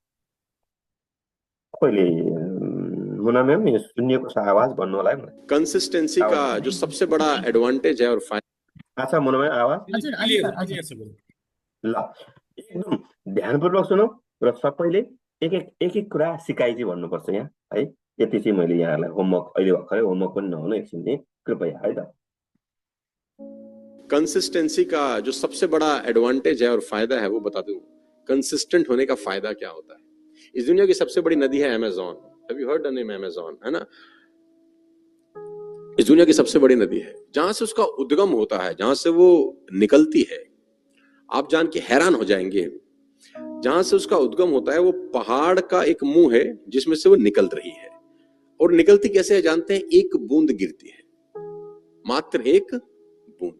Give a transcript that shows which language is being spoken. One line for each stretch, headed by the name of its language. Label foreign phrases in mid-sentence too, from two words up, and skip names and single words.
Nepali: कोहीले मुना म्याम यो सुनिएको छ आवाज भन्नु होला है मलाई।
Hindi: कंसिस्टेंसी का जो सबसे बड़ा एडवांटेज है और फायदा। अच्छा मुना म्याम आवाज
Nepali: क्लियर छ। ल एकदम ध्यानपूर्वक सुनौ र सबैले एक एक कुरा सिकाइजी भन्नुपर्छ यहाँ है। यति चाहिँ मैले यहाँहरूलाई होमवर्क अहिले भर्खरै होमवर्क पनि नहुनु एकछिन चाहिँ कृपया है त।
Hindi: कंसिस्टेंसी का जो सबसे बड़ा एडवांटेज है और फायदा है वो बता दूं। कंसिस्टेंट होने का फायदा क्या होता है? इस दुनिया की सबसे बड़ी नदी है अमेज़न।
English: have you heard the name Amazon,
Hindi: है ना? इस दुनिया की सबसे बड़ी नदी है, जहां से उसका उद्गम होता है, जहां से वो निकलती है, आप जान के हैरान हो जाएंगे। जहां से उसका उद्गम होता है वो पहाड़ का एक मुंह है जिसमें से वो निकल रही है। और निकलती कैसे है जानते हैं? एक बूंद गिरती है, मात्र एक बूंद।